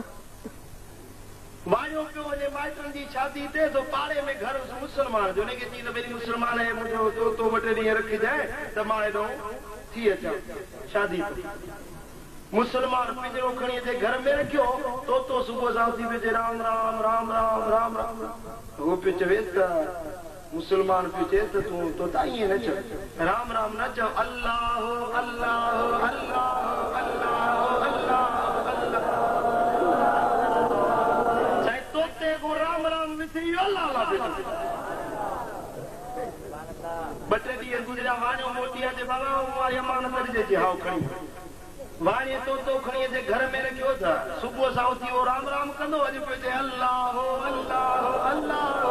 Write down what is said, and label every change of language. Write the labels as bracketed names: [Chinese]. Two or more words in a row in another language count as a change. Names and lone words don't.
[Sindhi] वाणियो पियो वञे माइटनि जी शादी ते तो पाड़े में घर मुस्लमान जो उनखे चई त पहिरीं मुस्लमान आहे मुंहिंजो तोतो ॿ टे ॾींहं रखिजांइ त मां हेॾो थी अचां शादी ते मुस्लमान पिंजरो खणी अचे घर में रखियो तोतो सुबुह सां उथी पियो चए राम राम राम राम राम राम हो पियो चवे त मुस्लमान पियो चए त तूं तोता ईअं न चओ राम राम न चओ अल्लाह अल्लाह अल्लाह अल्लाह अल्लाह राम राम विसी अल्लाह अल्लाह ॿ टे ॾींहं गुज़रिया वाणियो मोटी अचे बाबा अमानत ॾिजे हाउ खणी वाणीअ तोतो खणी अचे घर में रखियो त सुबुह सां उथी उहो राम राम कंदो अॼु पियो चए अल्लाह अल्लाह अल्लाह